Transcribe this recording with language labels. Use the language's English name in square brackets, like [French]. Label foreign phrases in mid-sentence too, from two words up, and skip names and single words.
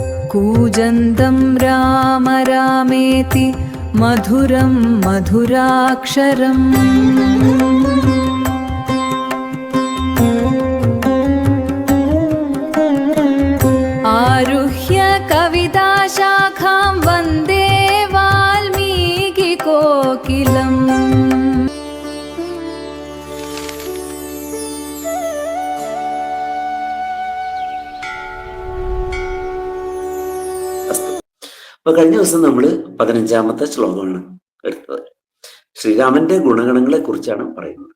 [Sanskrit] कूजन्तं राम रामेति मधुरं मधुराक्षरम् आरुह्य कविताशाखां वन्दे वाल्मीकिकोकिलम्। [Malayalam] അപ്പൊ കഴിഞ്ഞ ദിവസം നമ്മൾ 15-ാമത്തെ ശ്ലോകമാണ് എടുത്തത്. ശ്രീരാമന്റെ ഗുണഗണങ്ങളെ കുറിച്ചാണ് പറയുന്നത്.